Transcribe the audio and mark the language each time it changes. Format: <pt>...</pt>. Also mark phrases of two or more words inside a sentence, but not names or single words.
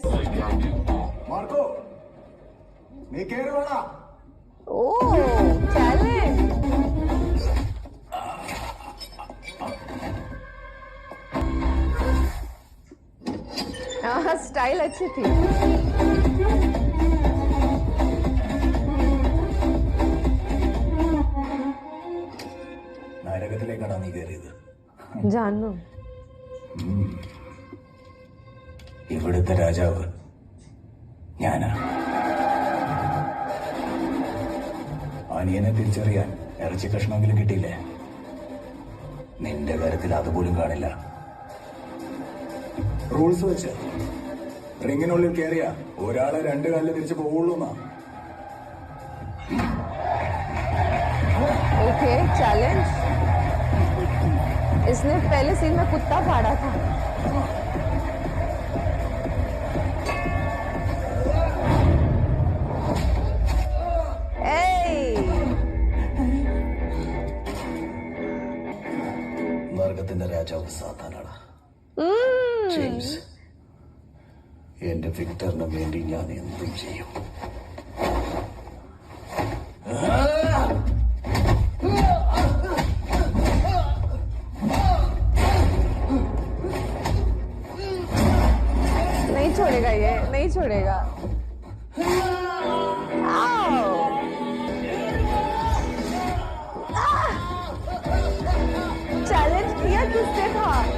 <ml>മാർക്കോ, നീ കേറി വേണ.</ml> <en>Oh, challenge.</en> <hi>स्टाइल अच्छी थी.</hi> <ml>നരകത്തിലേക്കാണ് നീ കയറിയത്.</ml> <hi>जानू.</hi> <ml>ഇവിടുത്തെ രാജാവ് ഞാനാ. അനിയനെ തിരിച്ചറിയാൻ ഇറച്ചി കഷ്ണമെങ്കിലും കിട്ടിയില്ലേ? നിന്റെ കാര്യത്തിൽ അതുപോലും കാണില്ല. റൂൾസ് വെച്ച് റിങ്ങിനുള്ളിൽ കയറിയ ഒരാളെ 2 കാലിൽ തിരിച്ചു പോവുള്ളൂ എന്നാ.</ml> <en>OK, challenge.</en> <hi>इसने पहले सीन में कुत्ता फाड़ा था.</hi> <ml>നരകത്തിന്റെ രാജാവ് സാത്താനാണ്. ജെയിംസ്, എന്റെ വിക്ടറിന് വേണ്ടി ഞാൻ എന്തും ചെയ്യും.</ml> <hi>नहीं छोड़ेगा, ये नहीं छोड़ेगा. चैलेंज किया किससे था?</hi>